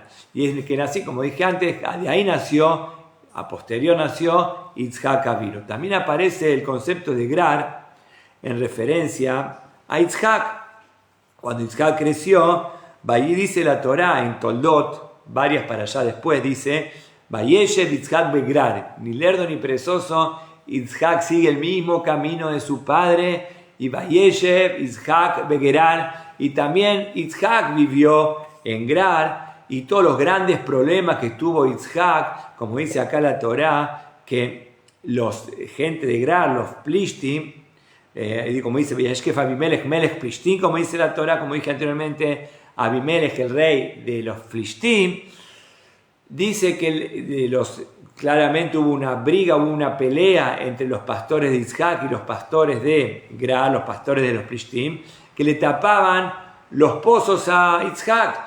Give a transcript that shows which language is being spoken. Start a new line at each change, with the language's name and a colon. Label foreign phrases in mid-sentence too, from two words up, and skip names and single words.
Spanish: Y es que nací, como dije antes, de ahí nació, a posterior nació Yitzhak Avinu. También aparece el concepto de Grar en referencia a Yitzhak. Cuando Yitzhak creció, allí dice la Torá en Toldot, varias para allá después, dice:
Hebrew: וישב יצחק בגרר,
Spanish: ni lerdo ni perezoso, Yitzhak sigue el mismo camino de su padre.
Hebrew: Y וישב יצחק בגרר,
Spanish: y también Yitzhak vivió en Grar. y todos los grandes problemas que tuvo Yitzhak, como dice acá la Torá, que los gente de Gerar, los Plishtim, como dice
Hebrew: וישקף אבימלך מלך פלשתים,
Spanish: como dice la Torá, como dije anteriormente, Abimelech, el rey de los Plishtim, dice que claramente hubo una briga, hubo una pelea entre los pastores de Yitzhak y los pastores de Gerar, los pastores de los Plishtim, que le tapaban los pozos a Yitzhak.